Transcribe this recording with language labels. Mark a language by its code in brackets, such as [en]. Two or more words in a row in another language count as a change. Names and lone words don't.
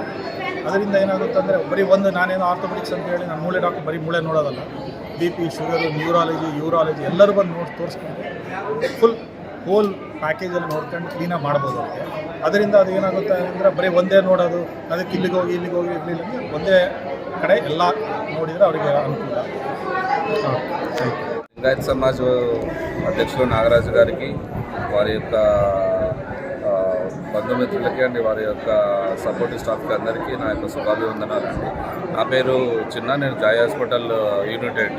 [kn] ಅದರಿಂದ ಏನಾಗುತ್ತೆ ಅಂದರೆ ಬರೀ ಒಂದು ನಾನೇನೋ ಆರ್ಥೋಪೆಡಿಕ್ಸ್ ಅಂತ ಹೇಳಿ ನಾನು ಮೂಳೆ ಡಾಕ್ಟರ್ ಬರೀ ಮೂಳೆ ನೋಡೋದಲ್ಲ, BP, ಶುಗರು, ನ್ಯೂರಾಲಜಿ, ಯೂರಾಲಜಿ ಎಲ್ಲರೂ ಬಂದು ನೋಡಿ ತೋರಿಸ್ಕೊಂಡು [en] full whole [kn] ಪ್ಯಾಕೇಜಲ್ಲಿ ನೋಡ್ಕೊಂಡು ಕ್ಲೀನಾಗಿ ಮಾಡ್ಬೋದು ಅದಕ್ಕೆ. ಅದರಿಂದ ಅದು ಏನಾಗುತ್ತೆ ಅಂದರೆ ಬರೀ ಒಂದೇ ನೋಡೋದು, ಅದಕ್ಕೆ ಇಲ್ಲಿಗೆ ಹೋಗಿ ಇರಲಿಲ್ಲ, ಒಂದೇ ಕಡೆ ಎಲ್ಲ ನೋಡಿದರೆ ಅವರಿಗೆ ಅನುಕೂಲ. [te] లింగాయత్ సమాజ్ అధ్యక్షులు నాగరాజు గారికి, వారి యొక్క బంధుమిత్రులకి అండి, వారి యొక్క [en] supportive staff [te] అందరికీ నా యొక్క శుభాభివందనాలండి. నా పేరు చిన్న, నేను జాయ్ హాస్పిటల్ [en] unit head.